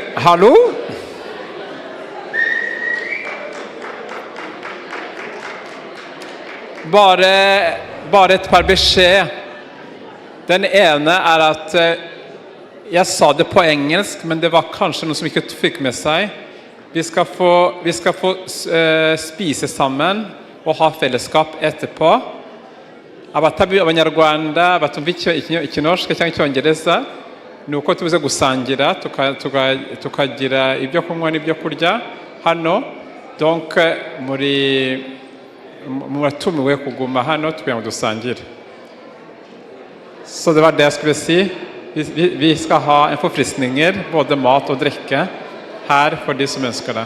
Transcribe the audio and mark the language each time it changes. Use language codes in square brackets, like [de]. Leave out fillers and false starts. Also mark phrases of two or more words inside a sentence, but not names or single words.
[no] Hallo? Bare et par beskjed. Den ene er at jeg sa det på engelsk, men det var kanskje noe som ikke fikk med seg. Vi skal få spise sammen og ha fellesskap etterpå. [rw] Abanyarwanda batumva ikinorske cyangwa icyongereza nuko tubuze gusangira tukagira ibyo kunywa n'ibyo kurya hano donc muratumiwe kuguma hano kugira ngo dusangire. [no] Så det var det jeg skulle si. Vi skal ha en forfriskninger, både mat og drikke, her for de som ønsker det.